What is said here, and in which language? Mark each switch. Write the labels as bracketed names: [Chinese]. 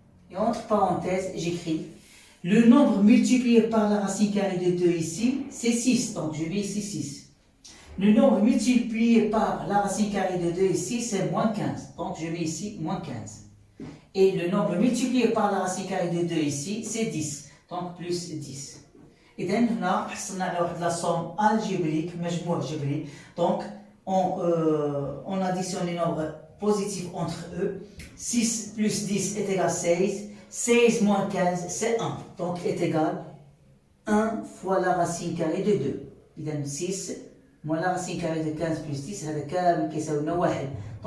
[French] Et entre parenthèses, j'écris le nombre multiplié par la racine carrée de 2 ici, c'est 6. Donc, je mets ici 6. Le nombre multiplié par la racine carrée de 2 ici, c'est moins 15. Donc, je mets ici moins 15. Et le nombre multiplié par la racine carrée de 2 ici, c'est 10. Donc, plus 10. [Arabic] إذا هنا حصلنا على واحد لا somme algébrique مجموع جبري. [French] Donc on additionne les nombres positifs entre eux. 6 plus 10 est égal à 16. 16 moins 15 c'est 1. Donc est égal 1 fois la racine carrée de 2. إذا 6 moins la racine carrée de 15 plus 10 [Arabic] هذا كامل كيساوي لنا [French] 1.